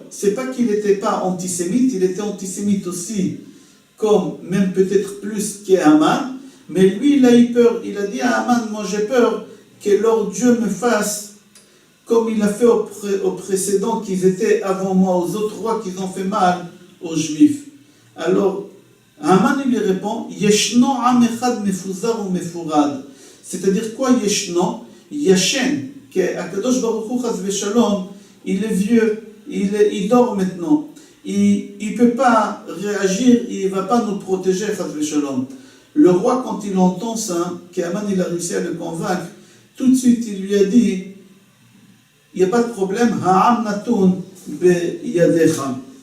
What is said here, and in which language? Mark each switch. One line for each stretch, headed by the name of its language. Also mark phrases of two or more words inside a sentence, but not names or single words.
French: C'est pas qu'il n'était pas antisémite, il était antisémite aussi, comme même peut-être plus qu'Haman. Mais lui, il a eu peur. Il a dit à Haman, moi j'ai peur que leur Dieu me fasse comme il a fait aux précédents qui étaient avant moi, aux autres rois qui ont fait mal aux Juifs. Alors, Haman lui répond,
Hebrew: ישנו עם אחד מפוזר ומפורד.
French: C'est-à-dire quoi Yeshno? Yashen, qu'
Hebrew: הקדוש ברוך הוא חס ושלום,
French: il est vieux, il dort maintenant. Il ne peut pas réagir, il ne va pas nous protéger,
Hebrew: חס ושלום.
French: Le roi, quand il entend ça, qu'Aman il a réussi à le convaincre, tout de suite il lui a dit, il n'y a pas de problème,
Hebrew: העם נתון בידך.